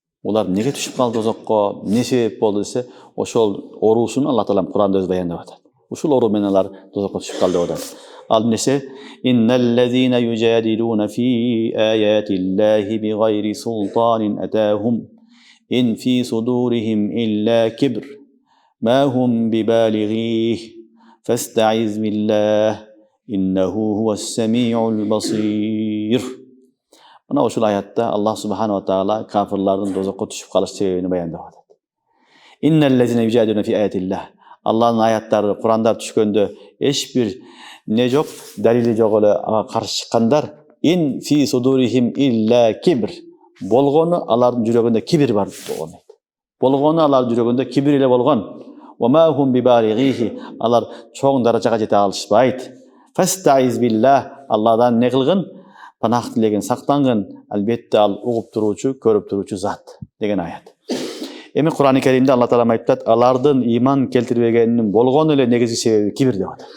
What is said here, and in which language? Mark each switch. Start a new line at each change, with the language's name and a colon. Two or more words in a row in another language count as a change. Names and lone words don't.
Kyrgyz: Олар неге түшүп калды тозокко, эмне себеп болду десе, ошол оорусун Алла Таалам Куранда өзү баяндап атат. Ушул оору менен алар тозокко түшүп калды деп атат. Ал эмнесе?
Arabic: إن الذين يجادلون في آيات الله بغير سلطان أتاهم إن في صدورهم إلا كبر ما هم ببالغيه فاستعذ بالله إنه هو السميع البصير.
Kyrgyz: Мына ушул аятта Аллах
Arabic: سبحانه وتعالى
Kyrgyz: кафирлардын тозокко түшүп калыш себебин баяндап атат.
Arabic: إن الذين يجادلون في آيات الله.
Kyrgyz: Аллахтын аяттары, Курандар түшкөндө эч бир не жок, далили жок эле ага каршы чыккандар.
Arabic: إن في صدورهم إلا كبر.
Kyrgyz: Болгону алардын жүрөгүндө кибир бар болгон. Болгону алардын жүрөгүндө кибир эле болгон.
Arabic: وما هم ببالغيه.
Kyrgyz: Алар чоң даражага жете алышпайт.
Arabic: فاستعذ بالله.
Kyrgyz: Алладан не кылгын? Панах тилеген, сактангын. Албетте ал угуп туруучу, көрүп туруучу зат деген аят. Эми Кур'ан-ы Керимде Алла Таала айтат, алардын иман келтирбегенинин болгон эле негизги себеби кибир деп атат.